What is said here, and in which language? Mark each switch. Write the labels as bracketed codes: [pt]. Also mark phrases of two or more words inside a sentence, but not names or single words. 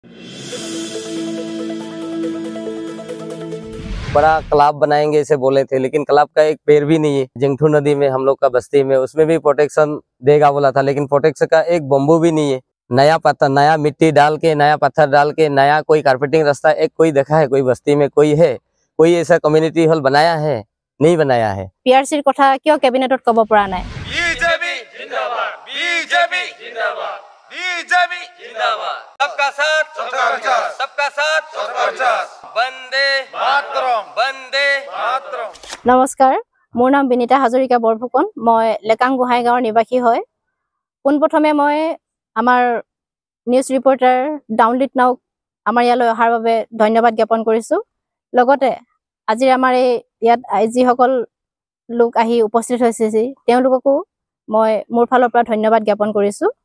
[hi] बड़ा तालाब बनाएंगे ऐसे बोले थे, लेकिन तालाब का एक पेड़ भी नहीं है। जिंगठू नदी में हम लोग का बस्ती में, उसमें भी प्रोटेक्शन देगा बोला था, लेकिन प्रोटेक्शन का एक बम्बू भी नहीं है। नया पत्थर, नया मिट्टी डाल के, नया पत्थर डाल के, नया कोई कारपेटिंग रास्ता एक कोई देखा है? कोई बस्ती में कोई है? कोई ऐसा [en] community hall [hi] बनाया है? नहीं बनाया है। [as] PRCৰ কথা কিয় কেবিনেটত ক'ব পৰা নাই? [hi] बीजेपी जिंदाबाद, बीजेपी जिंदाबाद, बीजेपी जिंदाबाद। सबका साथ, सबका साथ, वंदे मातरम, वंदे मातरम। [as] নমস্কাৰ, মোৰ নাম বিনিতা হাজৰিকা বৰফুকন। মই লেকাং গোহাঁই গাঁৱৰ নিবাসী হয়। পোনপ্ৰথমে মই আমাৰ [en] news reporter [as] ডাউনলিট নাওক আমাৰ ইয়ালৈ অহাৰ বাবে ধন্যবাদ জ্ঞাপন কৰিছোঁ। লগতে আজি আমাৰ ইয়াত যিসকল লোক আহি উপস্থিত হৈছে তেওঁলোককো মই মোৰ ফালৰ পৰা ধন্যবাদ জ্ঞাপন কৰিছোঁ।